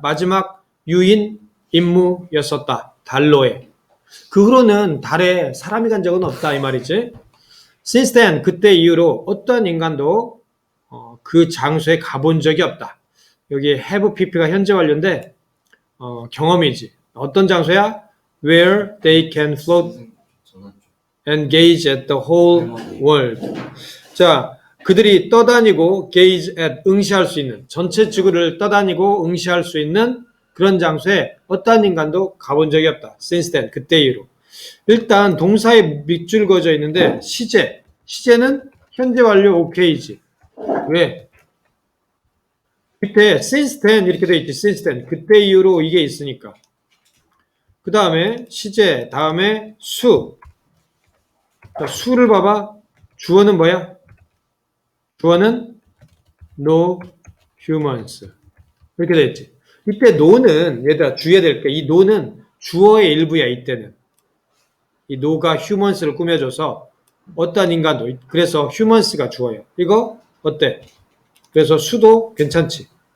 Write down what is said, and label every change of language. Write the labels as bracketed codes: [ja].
[ko] 마지막 유인 임무였었다. 달로에. 그 후로는 달에 사람이 간 적은 없다 이 말이지. [en] Since then, [ko] 그때 이후로 어떤 인간도 그 장소에 가본 적이 없다. 여기 have pp가 현재 완료인데 경험이지. 어떤 장소야? [en] Where they can float and gaze at the whole world. [ko] 자, 그들이 떠다니고 [en] gaze at, [ko] 응시할 수 있는, 전체 지구를 떠다니고 응시할 수 있는 그런 장소에 어떤 인간도 가본 적이 없다. [en] Since then, [ko] 그때 이후로. 일단 동사에 밑줄 그어져 있는데 시제는 현재 완료 OK지. 왜? 밑에 [en] since then [ko] 이렇게 돼 있지. since then, 그때 이후로 이게 있으니까. 그 다음에 시제, 다음에 수. 자, 수를 봐봐. 주어는 뭐야? 주어는 [en] no humans. [ko] 이렇게 돼 있지. 이때 no는 얘들아 주의해야 될 게, 이 no는 주어의 일부야. 이때는 이 no가 humans를 꾸며줘서 어떤 인간도, 그래서 humans가 주어예요. 이거 어때? 그래서 수도 괜찮지.